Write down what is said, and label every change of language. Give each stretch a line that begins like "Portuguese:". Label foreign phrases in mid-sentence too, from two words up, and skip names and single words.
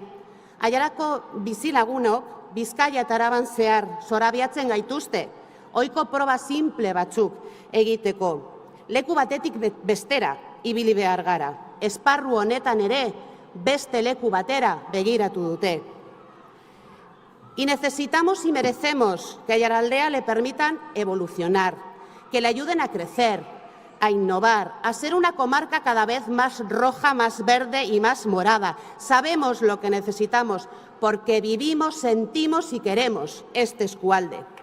Basque: Aiarako bizilagunok Bizkaia eta Araban zehar zorabiatzen gaituzte, ohiko proba simple batzuk egiteko. Leku batetik bestera ibili behar gara. Esparru honetan ere beste leku batera begiratu dute.
Spanish: Y necesitamos y merecemos que a Aiaraldea le permitan evolucionar, que le ayuden a crecer, a innovar, a ser una comarca cada vez más roja, más verde y más morada. Sabemos lo que necesitamos porque vivimos, sentimos y queremos este eskualde.